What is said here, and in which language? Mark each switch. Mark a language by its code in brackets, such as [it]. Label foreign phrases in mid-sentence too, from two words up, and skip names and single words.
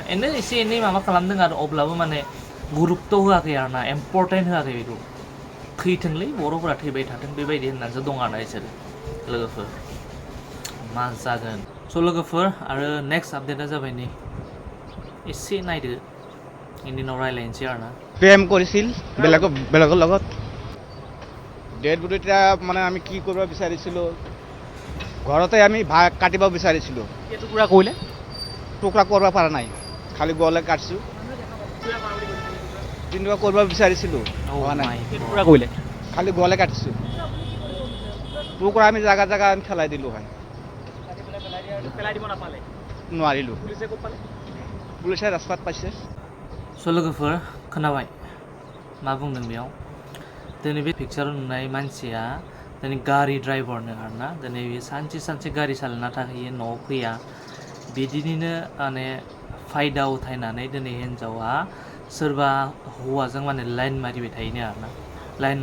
[brx] एसे एनै माबा खालामदों आरो अब्लाबो माने गुरुत्त होआखै आरोना, इम्परटेन्ट होआखै बेखौ। थैथोंलै बर'फोरा थैबाय थाथों बेबायदि होननानैसो दं आरोना बिसोरो लोगोफोर। मा जागोन? स' लोगोफोर आरो [en] next update [brx] जाबाय नै, एसे नायदो बेनि उनाव रायलायनोसै आरोना। [as] প্ৰেম কৰিছিল বেলেগৰ লগত। ডেড বডিটা মানে আমি কি কৰিব বিচাৰিছিলোঁ, ঘৰতে আমি ভাগ কাটিব বিচাৰিছিলোঁ। টুকুৰা কৰিলে? টুকুৰা কৰিব পৰা নাই, খালি গলে কাটিছোঁ। টুকুৰা কৰিব বিচাৰিছিলোঁ, হোৱা নাই। টুকুৰা কৰিলে? খালি গলে কাটিছোঁ। টুকুৰা আমি জাগা আমি পেলাই দিলোঁ হয়। পেলাই দিব নাপালে? নোৱাৰিলোঁ পুলিচে ৰাস্তাত পাইছে [brx] स' लोगोफोर खोनाबाय मा बुंदों बेयाव दिनै बे पिक्साराव नुनाय मानसिया दिनै गारि ड्राइभारनो आरोना दिनै बियो सानसे गारि सालायना थाहैयो न'आव फैया बिदिनो माने फायदा उथायनानै दिनै हिन्जावा सोरबा हौवाजों माने लाइन मारिबाय थायोनो आरोना लाइन